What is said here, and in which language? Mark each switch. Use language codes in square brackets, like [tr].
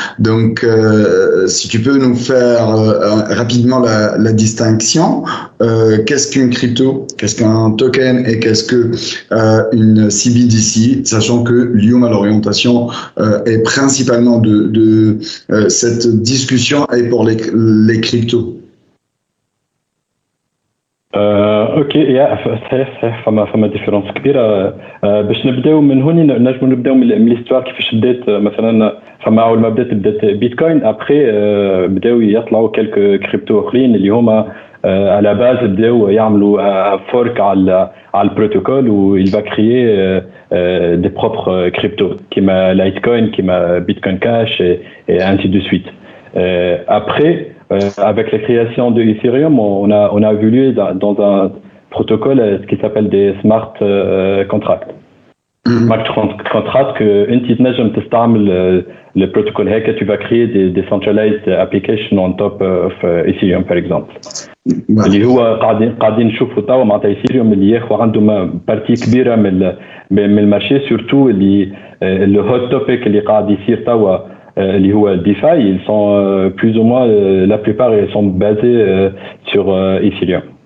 [fr] Donc si tu peux nous faire rapidement la distinction, qu'est-ce qu'une crypto, qu'est-ce qu'un token et qu'est-ce que une CBDC, sachant que l'IOM à l'orientation est principalement de cette discussion et pour les cryptos. [ar] اوكي صحيح فما ديفيرونس كبيره باش نبداو من هوني نجمو نبداو من ليستوار كيفاش بدات مثلا فما اول ما بدات بيتكوين ابخي بداو يطلعوا كلك كريبتو اخرين اللي هما على باز بداو يعملوا فورك على البروتوكول و [fr] il va créer des propres cryptos [ar] كيما لايتكوين كيما بيتكوين كاش [fr] et ainsi de suite après avec la création de Ethereum, on a évolué dans un protocole qui s'appelle des smart contracts. Smart contracts que [ar] انت تنجم تستعمل [fr] le protocole [ar] هكا [fr] tu vas créer des [en] decentralized applications on top of [fr] Ethereum par exemple. [ar] اللي هو قاعدين نشوفوا توا معناتها Ethereum اللي ياخذ عنده بارتي كبيره من المارشي سورتو اللي [en] le hot topic [ar] اللي قاعد يصير توا اللي هو DeFi, [fr] ils sont plus ou moins la plupart ils sont basés sur Ethereum.